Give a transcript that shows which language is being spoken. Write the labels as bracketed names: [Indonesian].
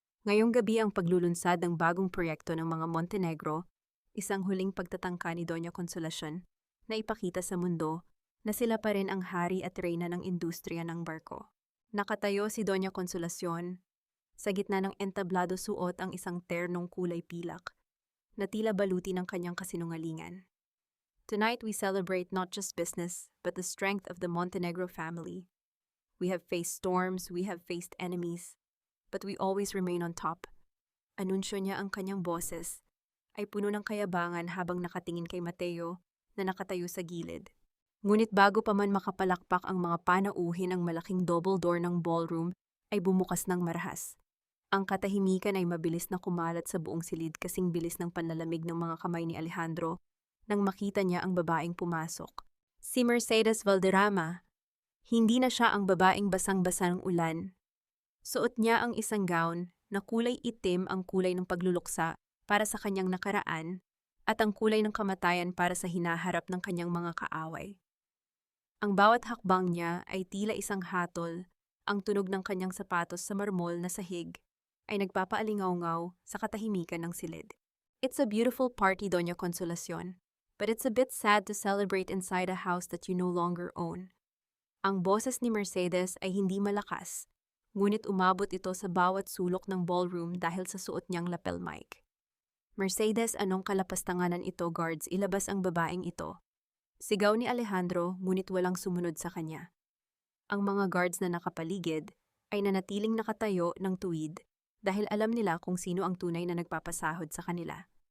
[Filipino] Ngayong gabi ang paglulunsad ng bagong proyekto ng mga Montenegro, isang huling pagtatangka ni Doña Consolacion na ipakita sa mundo na sila pa rin ang hari at reyna ng industriya ng barko. Nakatayo si Doña Consolacion, sa gitna ng entablado suot ang isang ternong kulay pilak na tila baluti ng kanyang kasinungalingan. [English] Tonight we celebrate not just business, but the strength of the Montenegro family. We have faced storms, we have faced enemies, but we always remain on top. [Filipino] Anunsyo niya ang kanyang boses ay puno ng kayabangan habang nakatingin kay Mateo na nakatayo sa gilid. Ngunit bago pa man makapalakpak ang mga panauhin, ang malaking double door ng ballroom ay bumukas ng marahas. Ang katahimikan ay mabilis na kumalat sa buong silid kasing bilis ng panlalamig ng mga kamay ni Alejandro nang makita niya ang babaeng pumasok. Si Mercedes Valderrama. Hindi na siya ang babaeng basang-basa ng ulan. Suot niya ang isang gown na kulay itim, ang kulay ng pagluluksa para sa kanyang nakaraan at ang kulay ng kamatayan para sa hinaharap ng kanyang mga kaaway. Ang bawat hakbang niya ay tila isang hatol, ang tunog ng kanyang sapatos sa marmol na sahig ay nagpapaalingaw-ngaw sa katahimikan ng silid. [English] It's a beautiful party, Doña Consolacion, but it's a bit sad to celebrate inside a house that you no longer own. [Filipino] Ang boses ni Mercedes ay hindi malakas, ngunit umabot ito sa bawat sulok ng ballroom dahil sa suot niyang lapel mic. Mercedes, anong kalapastanganan ito, guards, ilabas ang babaeng ito. Sigaw ni Alejandro, ngunit walang sumunod sa kanya. Ang mga guards na nakapaligid ay nanatiling nakatayo ng tuwid dahil alam nila kung sino ang tunay na nagpapasahod sa kanila.